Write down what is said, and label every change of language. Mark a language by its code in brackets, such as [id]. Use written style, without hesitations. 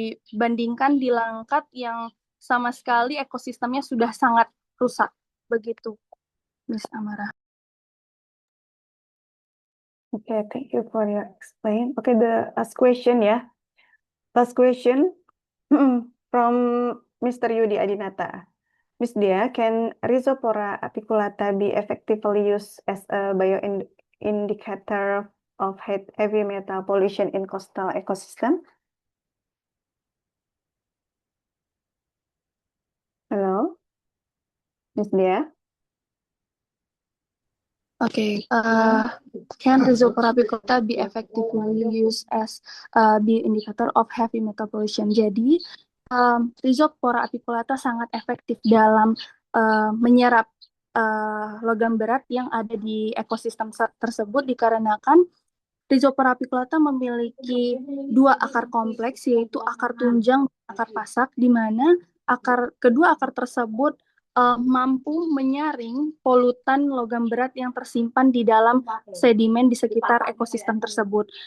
[id] Dibandingkan di Langkat yang sama sekali ekosistemnya sudah sangat rusak. Begitu, Miss Amara. [en] Okay, thank you for your explain. Okay, the last question, yeah. Last question from Mr. Yudi Adinata. Miss Dia, can Rhizopora apiculata be effectively used as a bioindicator of heavy metal pollution in coastal ecosystem? Hello, Miss Dia. Okay, can Rhizopora apiculata be effectively used as a bioindicator of heavy metal pollution? [id] Jadi, Rhizopora apiculata sangat efektif dalam menyerap logam berat yang ada di ekosistem tersebut dikarenakan Rhizopora apiculata memiliki dua akar kompleks, yaitu akar tunjang dan akar pasak, di mana kedua akar tersebut mampu menyaring polutan logam berat yang tersimpan di dalam sedimen di sekitar ekosistem tersebut.